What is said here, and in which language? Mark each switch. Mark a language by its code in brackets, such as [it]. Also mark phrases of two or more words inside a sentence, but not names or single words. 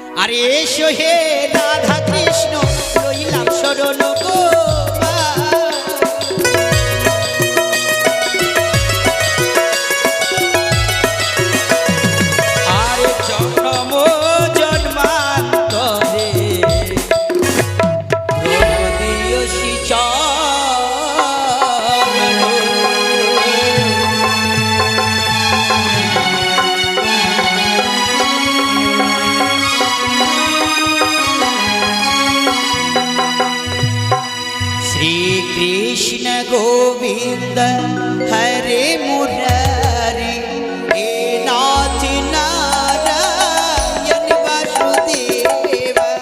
[bn] আরে এসো হে রাধা কৃষ্ণ লইলাম শরণ গো আরে জন্ম জন্মান্তরে প্রভু দিয়সি চরণ। [sa] श्रीकृष्ण गोविंद हरे मुरारी हे नाथ नारायण वासुदेव।